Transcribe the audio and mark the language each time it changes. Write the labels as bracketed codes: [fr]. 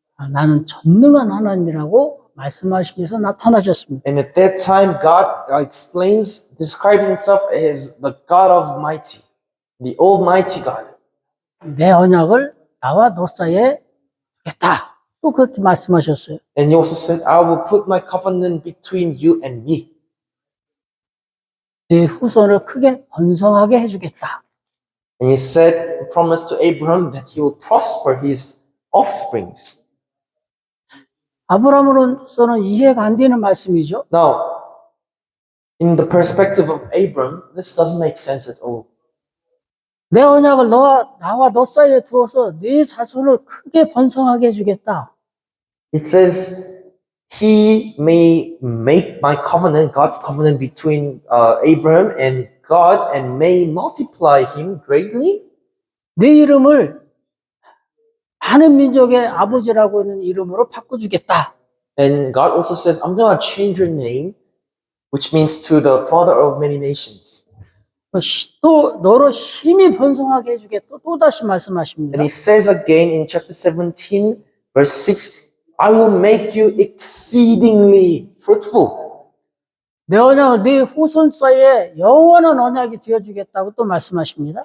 [ko] 나는 전능한 하나님이라고 말씀하시면서 나타나셨습니다. [en] And at that time, God describing himself as the God Almighty, the Almighty God. [ko] 내 언약을 나와 너 사이에 두겠다. 또 그렇게 말씀하셨어요. [en] And he also said, I will put my covenant between you and me. [ko] 네 후손을 크게 번성하게 해주겠다. [en] And he said, promised to Abraham that he will prosper his offsprings. [ko] 아브라함으로서는 이해가 안 되는 말씀이죠. [en] Now, in the perspective of Abram, this doesn't make sense at all. [ko] 내 언약을 나와 너 사이에 두어서 네 자손을 크게 번성하게 해주겠다. [en] It says, he may make my covenant, God's covenant between Abraham and God, and may multiply him greatly. [ko] 네 이름을 많은 민족의 아버지라고 하는 이름으로 바꿔주겠다. [en] And God also says, I'm going to change your name, which means to the father of many nations. [ko] 또 너로 힘이 번성하게 해주겠다. 또 다시 말씀하십니다. [en] And he says again in chapter 17, verse 6, I will make you exceedingly fruitful. [ko] 내 언약을 네 후손 사이에 영원한 언약이 되어주겠다고 또 말씀하십니다.